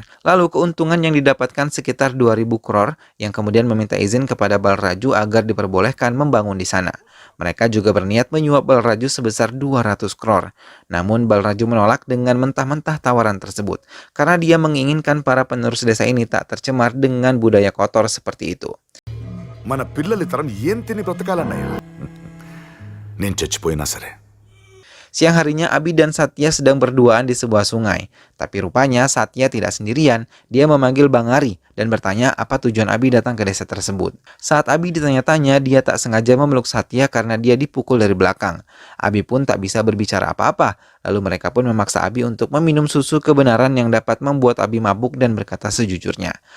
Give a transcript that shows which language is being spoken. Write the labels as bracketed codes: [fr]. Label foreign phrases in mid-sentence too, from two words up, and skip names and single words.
[id] Lalu keuntungan yang didapatkan sekitar 2.000 crore yang kemudian meminta izin kepada Balraju agar diperbolehkan membangun di sana. Mereka juga berniat menyuap Balraju sebesar 200 crore. Namun Balraju menolak dengan mentah-mentah tawaran tersebut karena dia menginginkan para penerus desa ini tak tercemar dengan budaya kotor seperti itu. [te] మన పిల్లలు తరం ఏం తిని బ్రతకాలన్నయ్య నేను చచ్చిపోయినా సరే. [id] Siang harinya Abi dan Satya sedang berduaan di sebuah sungai. Tapi rupanya Satya tidak sendirian. Dia memanggil Bang Ari dan bertanya apa tujuan Abi datang ke desa tersebut. Saat Abi ditanya-tanya, dia tak sengaja memeluk Satya karena dia dipukul dari belakang. Abi pun tak bisa berbicara apa-apa. Lalu mereka pun memaksa Abi untuk meminum susu kebenaran yang dapat membuat Abi mabuk dan berkata sejujurnya.